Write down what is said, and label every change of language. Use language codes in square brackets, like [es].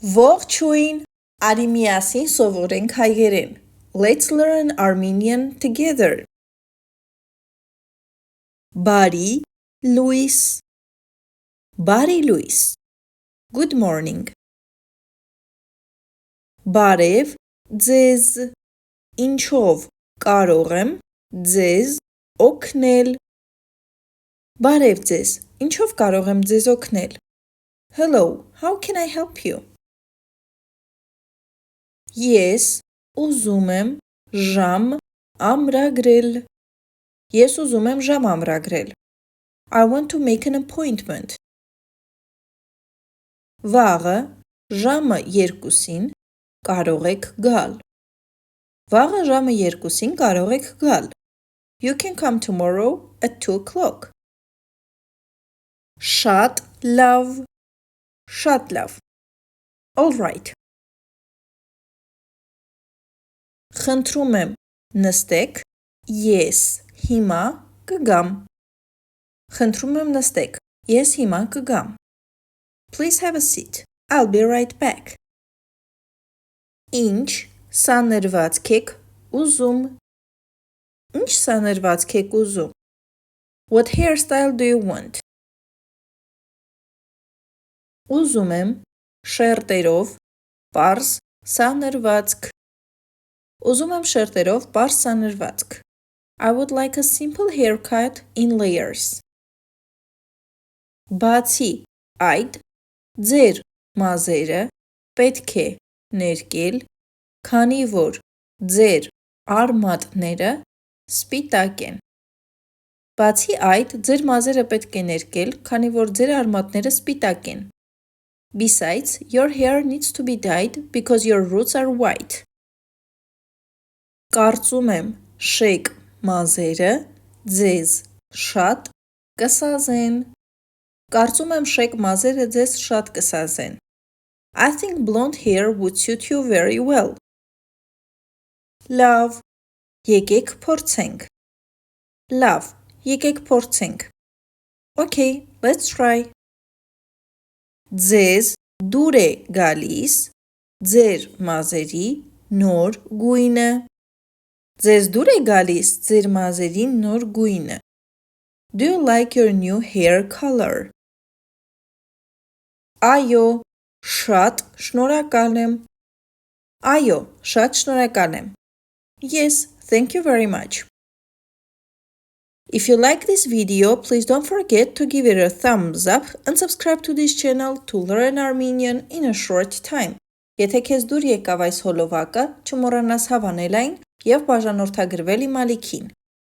[hy] Ողջույն, արի միասին սովորենք հայերեն. [en] Let's learn Armenian together. [hy] Բարի լույս, բարի լույս. [en] Good morning. [hy] Բարև ձեզ, ինչով կարող եմ ձեզ օգնել. Բարև ձեզ, ինչով կարող եմ ձեզ օգնել. [en] Hello, how can I help you? [hy] Ես ուզում եմ ժամ ամրագրել. Ես ուզում եմ ժամ ամրագրել. [en] I want to make an appointment. [hy] Վաղը ժամը 2-ին կարող եք գալ. Վաղը ժամը 2-ին կարող եք գալ. [en] You can come tomorrow at 2 o'clock. [hy] Շատ լավ. Շատ լավ. [en] All right. [hy] Խնդրում եմ նստեք, ես հիմա կգամ. Խնդրում եմ նստեք, ես հիմա կգամ. [en] Please have a seat. I'll be right back. [hy] Ինչ սանրվածք եք ուզում. Ինչ սանրվածք եք ուզում. [en] What hairstyle do you want? [hy] Ուզում եմ շերտերով պարզ սանրվածք. Ուզում եմ շերտերով պարզ սանրվածք. [en] I would like a simple haircut in layers. [hy] Բացի այդ, ձեր մազերը պետք է ներկել, քանի որ ձեր արմատները սպիտակ են. Բացի այդ, ձեր մազերը պետք է ներկել, քանի որ ձեր արմատները սպիտակ են. [en] Besides, your hair needs to be dyed because your roots are white. [hy] Կարծում եմ շեկ մազերը ձեզ շատ կսազեն. Կարծում եմ շեկ մազերը ձեզ շատ կսազեն. [en] I think blonde hair would suit you very well. [hy] Լավ, եկեք փորձենք. Լավ, եկեք փորձենք. [en] Okay, let's try. [hy] Ձեզ դուր է գալիս ձեր մազերի նոր գույնը. Ձեզ դուր է գալիս ձեր մազերի նոր գույնը. [en] Do you like your new hair color? [hy] Այո, շատ շնորհակալ եմ. Այո, շատ շնորհակալ եմ. [en] Yes, thank you very much. If you like this video, please don't forget to give it a thumbs up and subscribe to this channel to learn Armenian in a short time. [hy] Եթե քեզ դուր եկավ այս հոլովակը, չմոռանաս հավանել այն և բաժանորդագրվել իմ ալիքին։